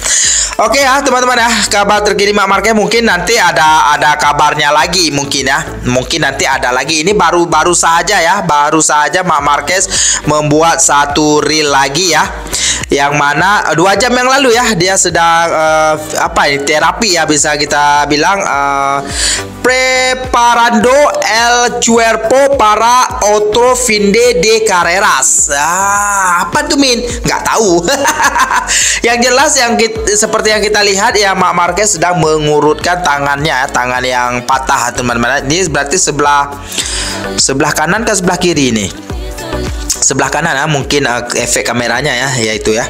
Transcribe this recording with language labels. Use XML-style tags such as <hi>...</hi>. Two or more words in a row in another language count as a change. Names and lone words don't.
<id>Oke ya teman-teman ya, kabar terkini Marc Marquez mungkin nanti ada kabarnya lagi mungkin ya. Mungkin nanti ada lagi. Ini baru saja Marc Marquez membuat satu reel lagi ya. Yang mana 2 jam yang lalu ya, dia sedang terapi ya, bisa kita bilang</id> <es>preparando el cuerpo para otro fin de carreras.</es> <id>Apa tuh Min? Nggak tahu. Yang jelas seperti yang kita lihat ya, Marc Marquez sedang mengurutkan tangannya, tangan yang patah teman-teman. Ini berarti sebelah kanan ke sebelah kiri ini. Sebelah kanan ya, mungkin efek kameranya ya, yaitu ya.</id>